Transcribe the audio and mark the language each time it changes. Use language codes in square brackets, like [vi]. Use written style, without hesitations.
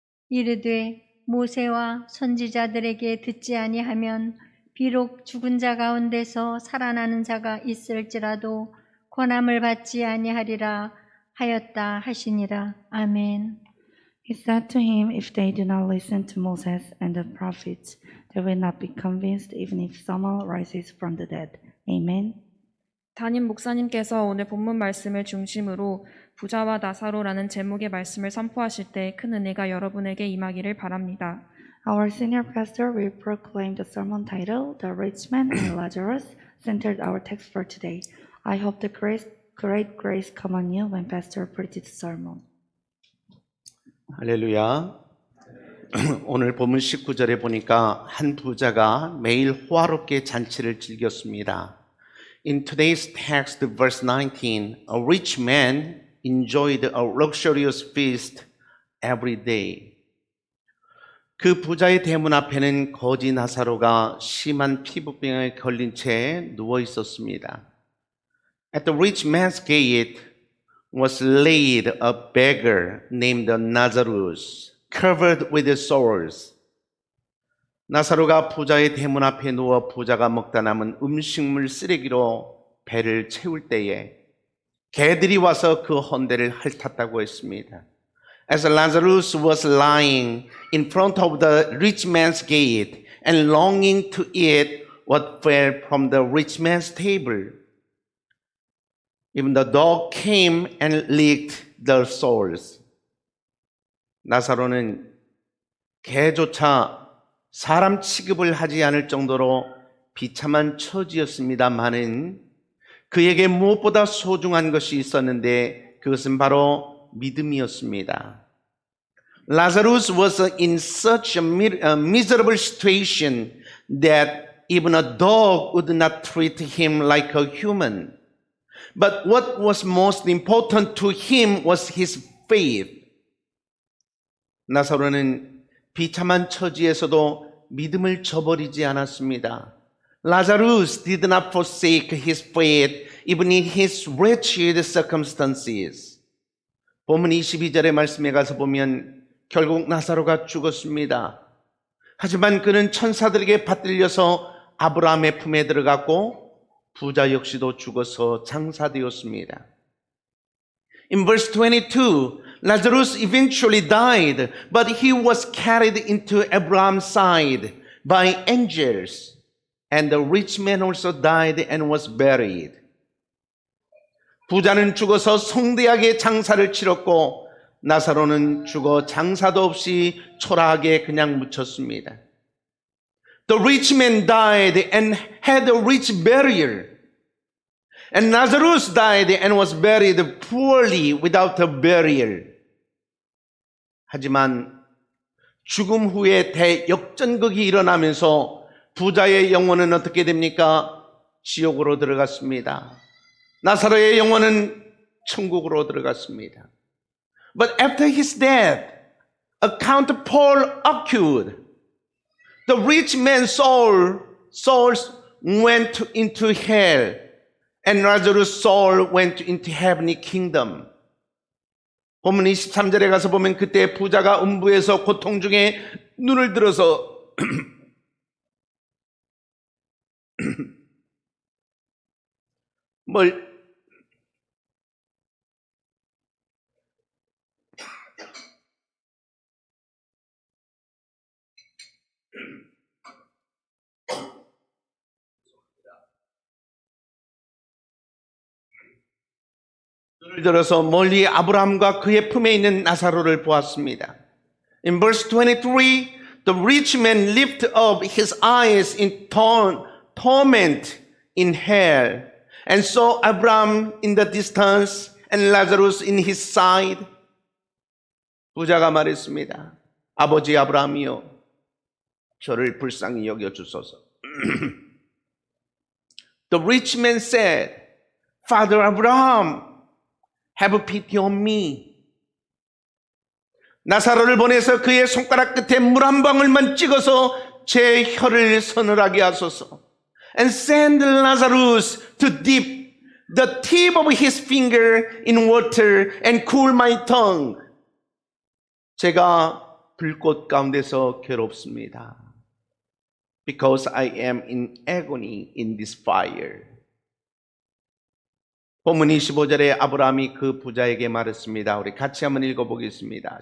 [ko] 이르되 모세와 선지자들에게 듣지 아니하면 비록 죽은 자 가운데서 살아나는 자가 있을지라도 권함을 받지 아니하리라 하였다 하시니라. 아멘. [en] He said to him, If they do not listen to Moses and the prophets, they will not be convinced even if someone rises from the dead. Amen. [ko] 담임 목사님께서 오늘 본문 말씀을 중심으로 부자와 나사로라는 제목의 말씀을 선포하실 때 큰 은혜가 여러분에게 임하기를 바랍니다. [en] Our senior pastor will proclaim the sermon title, The Rich Man and Lazarus, centered our text for today. I hope the great grace come on you when pastor preaches the sermon. [ko] 할렐루야. 오늘 본문 19절에 보니까 한 부자가 매일 호화롭게 잔치를 즐겼습니다. [en] In today's text, verse 19, a rich man enjoyed a luxurious feast every day. [ko] 그 부자의 대문 앞에는 거지 나사로가 심한 피부병에 걸린 채 누워 있었습니다. [en] At the rich man's gate was laid a beggar named Lazarus, covered with sores. [ko] 나사로가 부자의 대문 앞에 누워 부자가 먹다 남은 음식물 쓰레기로 배를 채울 때에 개들이 와서 그 헌대를 핥았다고 했습니다. [en] As Lazarus was lying in front of the rich man's gate and longing to eat what fell from the rich man's table, even the dog came and licked the sores. [ko] 나사로는 개조차 사람 취급을 하지 않을 정도로 비참한 처지였습니다마는 그에게 무엇보다 소중한 것이 있었는데 그것은 바로 믿음이었습니다. [en] Lazarus was in such a miserable situation that even a dog would not treat him like a human. But what was most important to him was his faith. [ko] 나사로는 비참한 처지에서도 믿음을 저버리지 않았습니다. [en] Lazarus did not forsake his faith even in his wretched circumstances. [ko] 본문 22절의 말씀에 가서 보면 결국 나사로가 죽었습니다. 하지만 그는 천사들에게 받들려서 아브라함의 품에 들어갔고 부자 역시도 죽어서 장사되었습니다. [en] In verse 22, Lazarus eventually died, but he was carried into Abraham's side by angels. And the rich man also died and was buried. [ko] 부자는 죽어서 성대하게 장사를 치렀고 나사로는 죽어 장사도 없이 초라하게 그냥 묻혔습니다. [en] The rich man died and had a rich burial. And Lazarus died and was buried poorly without a burial. [ko] 하지만 죽음 후에 대역전극이 일어나면서 부자의 영혼은 어떻게 됩니까? 지옥으로 들어갔습니다. 나사로의 영혼은 천국으로 들어갔습니다. [en] But after his death, a counterpole occurred. The rich man's souls went into hell, and Lazarus' soul went into heavenly kingdom. [ko] 본문 23절에 가서 보면 그때 부자가 음부에서 고통 중에 눈을 들어서 눈을 들어서 멀리 아브라함과 그의 품에 있는 나사로를 보았습니다. [en] In verse 23, the rich man lifted up his eyes in torment in hell and saw Abraham in the distance and Lazarus in his side. [ko] 부자가 말했습니다. 아버지 아브라함이여, 저를 불쌍히 여겨 주소서. [en] The rich man said, Father Abraham, have pity on me. [ko] 나사로를 보내서 그의 손가락 끝에 물 한 방울만 찍어서 제 혀를 서늘하게 하소서. [en] And send Lazarus to dip the tip of his finger in water and cool my tongue. [ko] 제가 불꽃 가운데서 괴롭습니다. [en] Because I am in agony in this fire. [ko] 본문 25절에 아브라함이 그 부자에게 말했습니다. 우리 같이 한번 읽어보겠습니다.